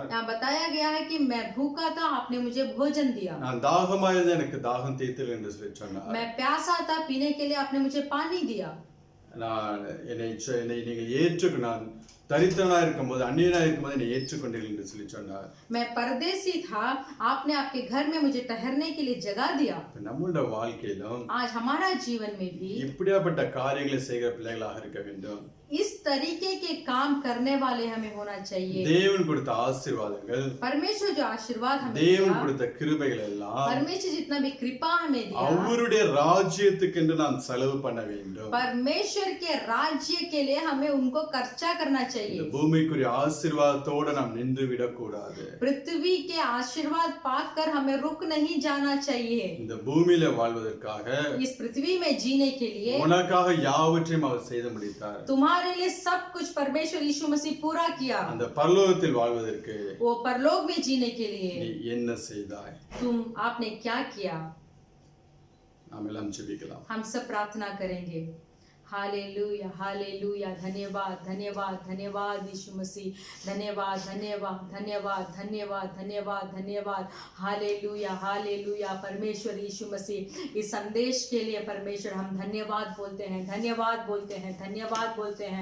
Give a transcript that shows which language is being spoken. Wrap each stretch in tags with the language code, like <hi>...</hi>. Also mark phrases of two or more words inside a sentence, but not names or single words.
<hi>यहाँ बताया गया है कि मैं भूखा था, आपने मुझे भोजन दिया.</hi> <ta>நான் தாகமா இருந்து எனக்கு தாகம் தீர்த்தீர்கள் என்று சொல்லி சொன்னார்.</ta> <hi>मैं प्यासा था, पीने के लिए आपने मुझे पानी दिया.</hi> <ta>நான் என்னை நீங்கள் ஏற்றுக்கு நான் தரித்திரனா இருக்கும்போது அந்நியனா இருக்கும்போது என்னை ஏற்றுக்கொண்டீர்கள் என்று சொல்லி சொன்னார்.</ta> <hi>मैं परदेसी था, आपने आपके घर में मुझे ठहरने के लिए जगह दिया.</hi> <ta>நம்மளோட வாழ்க்கையிலும்</ta> <hi>आज हमारा जीवन में भी</hi> <ta>இப்படியாப்பட்ட காரியங்களை செய்கிற பிள்ளைகளாக இருக்க வேண்டும்.</ta> <hi>इस तरीके के काम करने वाले हमें होना चाहिए.</hi> <ta>தேவன் கொடுத்த ஆசீர்வாதங்கள்,</ta> <hi>परमेश्वर जो आशीर्वाद हमें</hi> <ta>தேவன்</ta> <hi>दिया,</hi> <ta>கொடுத்த கிருபைகள் எல்லாம்</ta> <hi>परमेश्वर जितना भी कृपा हमें दिया,</hi> <ta>அவருடைய ராஜ்யத்துக்கென்று நாம் செலவு பண்ண வேண்டும்.</ta> <hi>परमेश्वर के राज्य के लिए हमें उनको खर्चा करना</hi> <ta>இந்த</ta> <hi>चाहिए.</hi> <ta>பூமிக்குரிய ஆசீர்வாதத்தோட நாம் நின்று விடக்கூடாது.</ta> <hi>पृथ्वी के आशीर्वाद पाकर हमें रुक नहीं जाना चाहिए.</hi> <ta>இந்த பூமியில வாழ்வதற்காக</ta> <hi>इस पृथ्वी में जीने के लिए</hi> <ta>உனக்காக யாவற்றையும் அவர் செய்து முடித்தார்.</ta> <hi>तुम्हारे लिए सब कुछ परमेश्वर यीशु मसीह पूरा किया.</hi> <ta>அந்த பரலோகத்தில் வாழ்வதற்கு</ta> <hi>वो परलोक में जीने के लिए</hi> <ta>நீ என்ன செய்தாய்?</ta> <hi>आपने क्या किया?</hi> <ta>நாம் எல்லாம் ஜெபிக்கலாம்.</ta> <hi>हम सब प्रार्थना करेंगे. हालेलुया, हालेलुया. धन्यवाद, धन्यवाद, धन्यवाद यीशु मसीह. धन्यवाद, धन्यवाद, धन्यवाद, धन्यवाद, धन्यवाद, धन्यवाद. हालेलुया, हालेलुया. परमेश्वर यीशु मसीह, इस संदेश के लिए परमेश्वर हम धन्यवाद बोलते हैं, धन्यवाद बोलते हैं, धन्यवाद बोलते हैं.</hi>